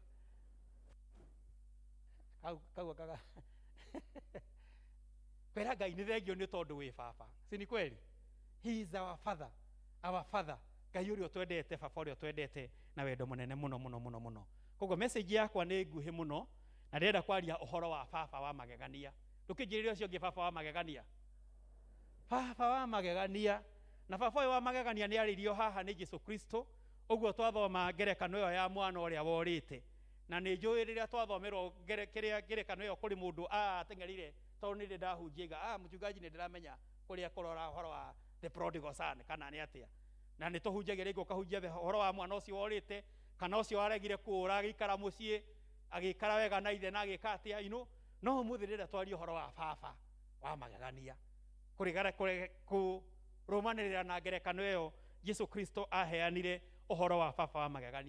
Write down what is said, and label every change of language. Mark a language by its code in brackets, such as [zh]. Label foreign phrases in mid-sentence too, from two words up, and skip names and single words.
[ki] Kau kaga. Kwera Ngai ni thengio ni tondu wi baba. [sw] Si ni kweli? [en] He is our father. Our father. [ki] Ngai uria twendete, baba uria twendete na wendo munene muno. Koguo message yakwa ni nguhi muno, na ndĩrenda kwaria ũhoro wa baba wa magegania. Ndũkĩnjĩrĩre ũcio ũngĩ baba wa magegania. Baba wa magegania, na baba ũyũ wa magegania nĩ arĩirio haha nĩ Jesũ Kristo. Ũguo twathoma ngerekano ĩyo ya mwana ũrĩa worĩte, na nĩ njũĩ rĩrĩa twathomerwo ngerekano ĩyo kũrĩ mũndũ ateng'erire tondũ nĩ ndĩ ndahunjia mũchungaji nĩ ndĩramenya kũrĩa kũrora ũhoro wa [en] the prodigal son [ki] kana nĩ atĩa, na nĩ tũhunjagia rĩngĩ ũkahunjia ũhoro wa mwana ũcio worĩte, kana ũcio waregire kũũra agĩikara mũciĩ agĩikara wega na ithe na agĩka atĩa, no ũmũthĩ rĩrĩa twaria ũhoro wa baba wa magegania kũrũmanĩrĩra na ngerekano ĩyo Jesũ Kristo aheanire ũhoro wa baba wa magegania.